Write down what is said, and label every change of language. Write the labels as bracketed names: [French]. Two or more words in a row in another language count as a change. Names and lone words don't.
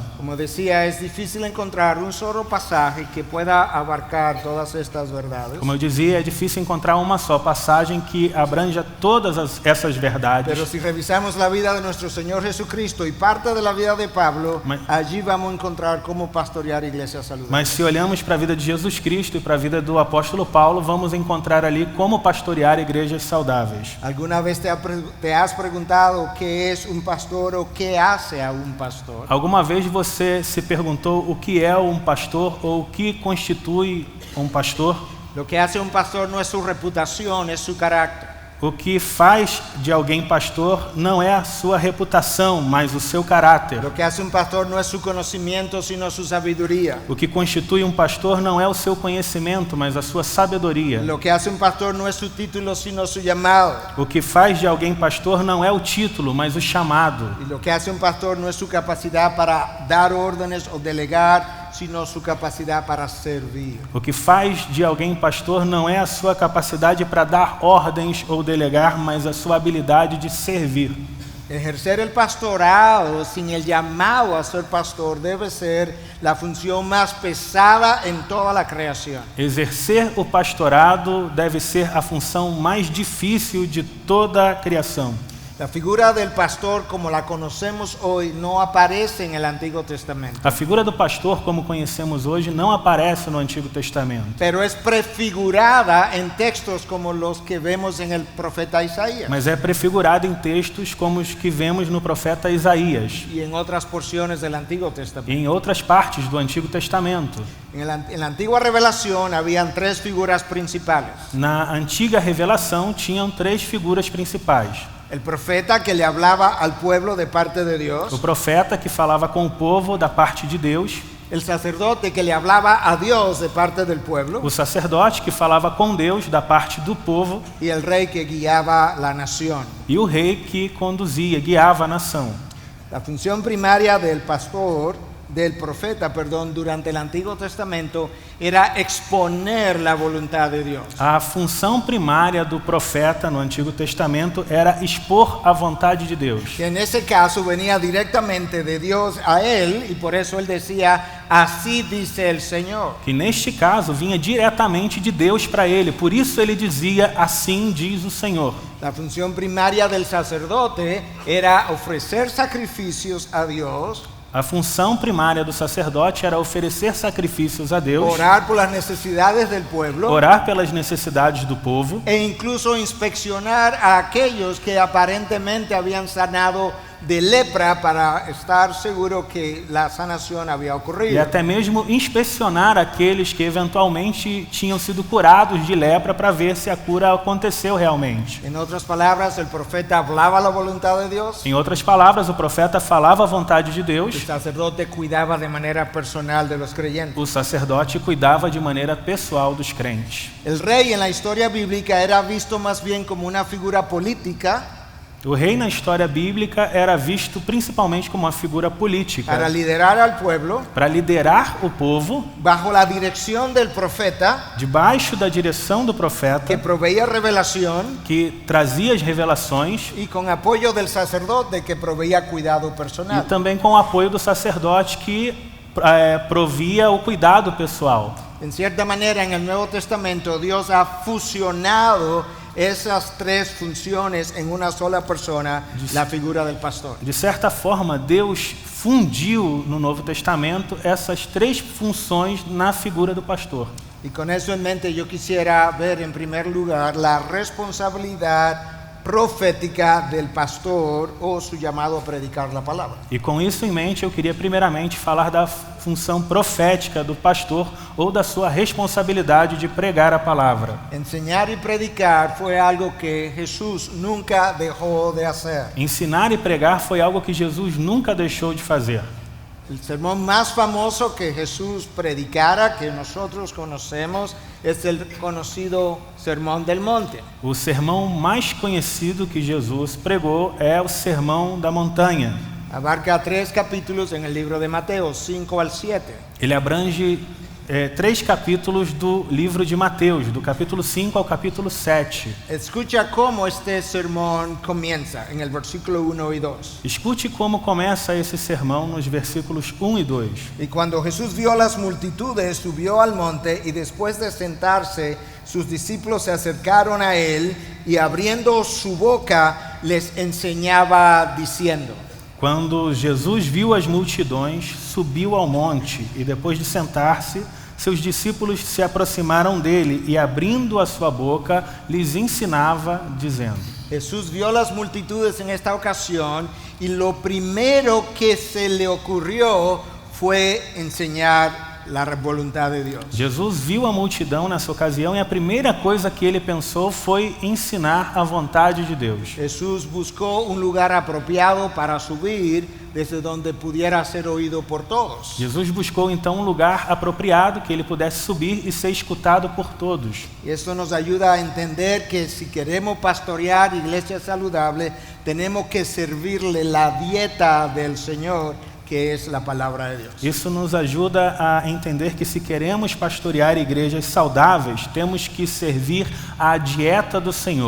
[Spanish] Como decía, es difícil encontrar un solo pasaje que pueda abarcar todas estas verdades. [Portuguese] Como eu dizia, é difícil encontrar uma só passagem que abranja todas essas verdades. [Spanish] Pero si revisamos la vida de nuestro Señor Jesucristo y parte de la vida de Pablo, allí vamos a encontrar cómo pastorear iglesias saludables. [Portuguese] Mas se olhamos para a vida de Jesus Cristo e para a vida do apóstolo Paulo, vamos encontrar ali como pastorear igrejas saudáveis. [Spanish] ¿Alguna vez te has preguntado qué es un pastor o qué hace a un pastor? [Portuguese] Alguma vez você se perguntou o que é um pastor ou o que constitui um pastor? [Spanish] Lo que hace un pastor no es su reputación, es su carácter. [Portuguese] O que faz de alguém pastor não é a sua reputação, mas o seu caráter. [Spanish] Lo que hace un pastor no es su conocimiento, sino su sabiduría. [Portuguese] O que constitui um pastor não é o seu conhecimento, mas a sua sabedoria. [Spanish] Lo que hace un pastor no es su título, sino su llamado. [Portuguese] O que faz de alguém pastor não é o título, mas o chamado. [Spanish] Y lo que hace un pastor no es su capacidad para dar órdenes o delegar, sino su capacidad para servir. [Portuguese] O que faz de alguém pastor não é a sua capacidade para dar ordens ou delegar, mas a sua habilidade de servir. [Spanish] Ejercer el pastorado sin el llamado a ser pastor debe ser la función más pesada en toda la creación. [Portuguese] Exercer o pastorado deve ser a função mais difícil de toda a criação. [Spanish] La figura del pastor como la conocemos hoy no aparece en el Antiguo Testamento, [Portuguese] A figura do pastor, como conhecemos hoje, não aparece no Antigo Testamento, [Spanish] pero es prefigurada en textos como los que vemos en el profeta Isaías [Portuguese] mas é prefigurada em textos como os que vemos no profeta Isaías [Spanish] y en otras porciones del Antiguo [Portuguese] e [Spanish] Testamento. [Portuguese] em outras partes do Antigo Testamento. [Spanish] En la antigua revelación habían tres figuras principales. [Portuguese] Na antiga revelação tinham três figuras principais. [Spanish] El profeta que le hablaba al pueblo de parte de Dios, [Portuguese] O profeta que falava com o povo da parte de Deus, [Spanish] el sacerdote que le hablaba a Dios de parte del pueblo [Portuguese] o sacerdote que falava com Deus da parte do povo [Spanish] y el rey que guiaba la nación. [Portuguese] e o rei que conduzia, guiava a nação. [Spanish] La función primaria del profeta, durante el Antiguo Testamento era exponer la voluntad de Dios. [Portuguese] A função primária do profeta no Antigo Testamento era expor a vontade de Deus. [Spanish] Que en ese caso venía directamente de Dios a él y por eso él decía, así dice el Señor. [Portuguese] Que neste caso vinha diretamente de Deus para ele, por isso ele dizia, assim diz o Senhor. [Spanish] La función primaria del sacerdote era ofrecer sacrificios a Dios [Portuguese] A função primária do sacerdote era oferecer sacrifícios a Deus, [Spanish] orar por las necesidades del pueblo, [Portuguese] orar pelas necessidades do povo [Spanish] e incluso inspeccionar a aquellos que aparentemente habían sanado de lepra para estar seguro que la sanación había [Portuguese] e [Spanish] ocurrido. [Portuguese] até mesmo inspecionar aqueles que eventualmente tinham sido curados de lepra para ver se a cura aconteceu realmente. [Spanish] En otras palabras, el profeta hablaba la voluntad de Dios, [Portuguese] Em outras palavras, o profeta falava a vontade de [Spanish] el [Portuguese] Deus, [Spanish] sacerdote cuidaba de manera personal de los creyentes. [Portuguese] o sacerdote cuidava de maneira pessoal dos crentes. [Spanish] El rey en la historia bíblica era visto más bien como una figura política [Portuguese] O rei na história bíblica era visto principalmente como uma figura política, [Spanish] para liderar al pueblo [Portuguese] para liderar o povo, [Spanish] bajo la dirección del profeta [Portuguese] debaixo da direção do [Spanish] que [Portuguese] profeta, [Spanish] proveía revelación [Portuguese] que trazia as revelações, [Spanish] y con apoyo del sacerdote que proveía cuidado [Portuguese] e [Spanish] personal. [Portuguese] também com o apoio do sacerdote que provia o cuidado pessoal. [Spanish] En cierta manera, en el Nuevo Testamento, Dios ha fusionado esas tres funciones en una sola persona, la figura del pastor. [Portuguese] De certa forma, Deus fundiu no Novo Testamento essas três funções na figura do pastor. [Spanish] Y con eso en mente, yo quisiera ver en primer lugar la responsabilidad profética del pastor o su llamado a predicar la palabra. [Portuguese] E com isso em mente, eu queria primeiramente falar da função profética do pastor ou da sua responsabilidade de pregar a palavra. [Spanish] Enseñar y predicar fue algo que Jesús nunca dejó de hacer. [Portuguese] Ensinar e pregar foi algo que Jesus nunca deixou de fazer. [Spanish] El sermón más famoso que Jesús predicara, que nosotros conocemos, es el conocido Sermón del Monte. [Portuguese] O sermão mais conhecido que Jesus pregou é o Sermão da Montanha. [Spanish] Abarca 3 capítulos en el libro de Mateo, 5 al 7. [Portuguese] Ele abrange 3 capítulos do livro de Mateus, do capítulo 5 ao capítulo 7. [Spanish] Escucha cómo este sermón comienza en el versículo 1 y 2. [Portuguese] Escute como começa esse sermão nos versículos 1 e 2. [Spanish] Y cuando Jesús vio las multitudes, subió al monte y después de sentarse, sus discípulos se acercaron a él y abriendo su boca les enseñaba diciendo. [Portuguese] Quando Jesus viu as multidões, subiu ao monte e depois de sentar-se, seus discípulos se aproximaram dele e abrindo a sua boca, lhes ensinava dizendo. [Spanish] Jesús vio las multitudes en esta ocasión y lo primero que se le ocurrió fue enseñar la voluntad de Dios. [Portuguese] Jesus viu a multidão nessa ocasião e a primeira coisa que ele pensou foi ensinar a vontade de Deus. [Spanish] Jesús buscó un lugar apropiado para subir desde donde pudiera ser oído por todos. [Portuguese] Jesus buscou então um lugar apropriado que ele pudesse subir e ser escutado por todos. [Spanish] Y esto nos ayuda a entender que si queremos pastorear iglesia saludable, tenemos que servirle la dieta del Señor, que es la palabra de Dios. [Portuguese] Isso nos ajuda a entender que se queremos pastorear igrejas saudáveis, temos que servir à dieta do Senhor.